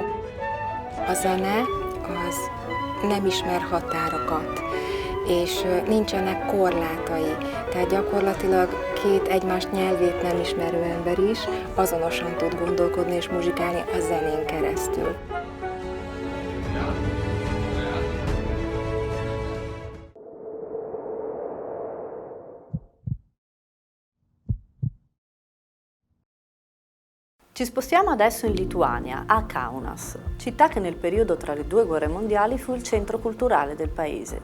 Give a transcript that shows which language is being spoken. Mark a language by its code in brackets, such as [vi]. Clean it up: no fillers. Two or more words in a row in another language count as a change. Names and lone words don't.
[hu] A zene az nem ismer határokat, és nincsenek korlátai, tehát gyakorlatilag két egymást nyelvét nem ismerő ember is azonosan tud gondolkodni és muzsikálni a zenén keresztül. [it] Ci spostiamo adesso in Lituania, a Kaunas, città che nel periodo tra le due guerre mondiali fu il centro culturale del paese.